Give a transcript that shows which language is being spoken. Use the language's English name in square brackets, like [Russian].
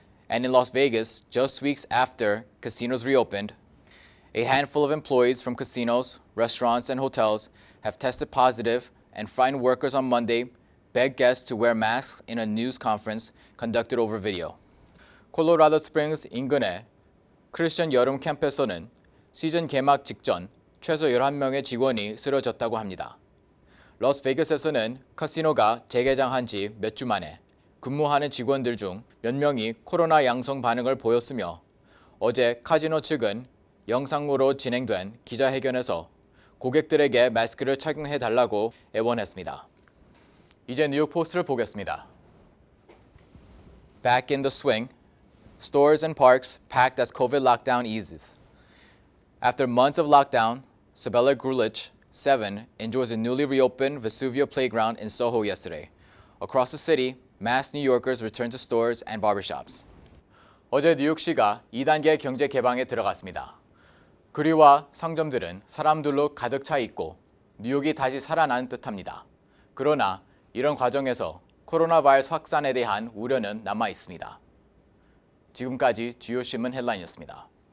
[English] And in Las Vegas, just weeks after casinos reopened, a handful of employees from casinos, restaurants, and hotels have tested positive, and frightened workers on Monday begged guests to wear masks in a news conference conducted over video. [Korean] 콜로라도 스프링스 인근의 크리스천 여름 캠프에서는 시즌 개막 직전 최소 11명의 직원이 쓰러졌다고 합니다. 라스베이거스에서는 카시노가 재개장한 지 몇 주 만에 근무하는 직원들 중 몇 명이 코로나 양성 반응을 보였으며 어제 카지노 측은 영상으로 진행된 기자회견에서 고객들에게 마스크를 착용해달라고 애원했습니다. 이제 뉴욕 포스트를 보겠습니다. [English] Back in the swing. Stores and parks packed as COVID lockdown eases. After months of lockdown, Sabella Grulich, 7, enjoys a newly reopened Vesuvio playground in Soho yesterday. Across the city, mass New Yorkers returned to stores and barbershops. [Korean] 어제 뉴욕시가 2단계 경제 개방에 들어갔습니다. 거리와 상점들은 사람들로 가득 차 있고 뉴욕이 다시 살아나는 듯합니다. 그러나 이런 과정에서 코로나 바이러스 확산에 대한 우려는 남아 있습니다. 지금까지 주요 신문 헬라인이었습니다.